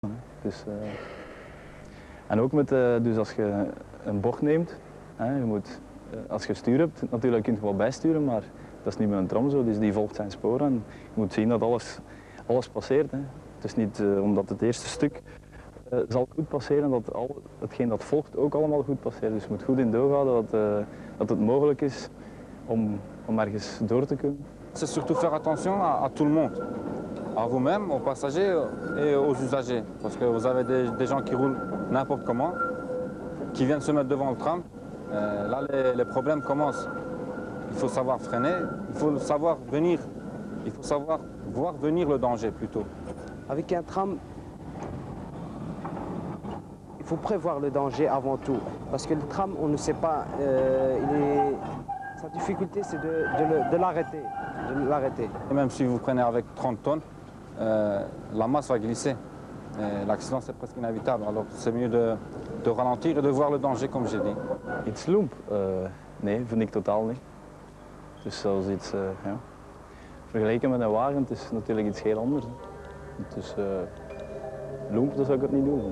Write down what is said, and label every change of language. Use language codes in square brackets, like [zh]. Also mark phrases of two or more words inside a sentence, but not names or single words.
[nl] Dus, en ook met, dus als je een bocht neemt, je moet, als je stuur hebt, natuurlijk kun je wel bijsturen, maar dat is niet met een tram zo, dus die volgt zijn sporen en je moet zien dat alles passeert. Hè. Het is niet omdat het eerste stuk zal goed passeren, dat hetgeen dat volgt ook allemaal goed passeert. Dus je moet goed in doog houden dat het mogelijk is om ergens door te kunnen. [fr] C'est surtout faire attention à tout le monde, à vous-même, aux passagers et aux usagers. Parce que vous avez des gens qui roulent n'importe comment, qui viennent se mettre devant le tram. Là, les problèmes commencent. Il faut savoir freiner, il faut savoir venir, il faut savoir voir venir le danger plutôt. Avec un tram, il faut prévoir le danger avant tout. Parce que le tram, on ne sait pas, sa difficulté c'est de l'arrêter. Et même si vous prenez avec 30 tonnes, la masse va glisser. L'accident c'est presque inévitable, alors c'est mieux de ralentir et de voir le danger comme j'ai dit. [nl] Iets loemp? Nee, vind ik totaal niet. Dus zoals iets, ja. Vergeleken met een wagen, het is natuurlijk iets heel anders. Dus loemp, dat zou ik het niet doen.